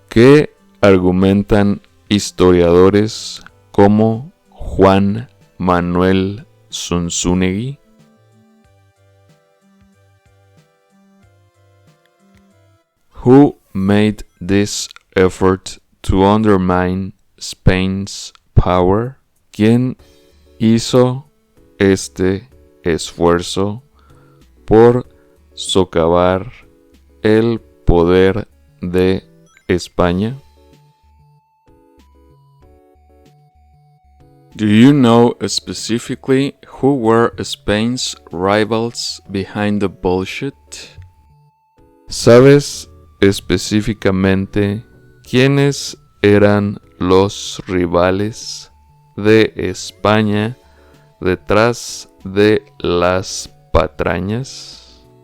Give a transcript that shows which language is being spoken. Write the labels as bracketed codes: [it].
[es] ¿Qué argumentan historiadores como Juan Manuel Zunzunegui? [en] Who made this effort to undermine Spain's power? [es] ¿Quién hizo este esfuerzo por socavar el poder de España? [en] Do you know specifically who were Spain's rivals behind the bullshit? [es] ¿Sabes específicamente quiénes eran los rivales de España detrás de las patrañas?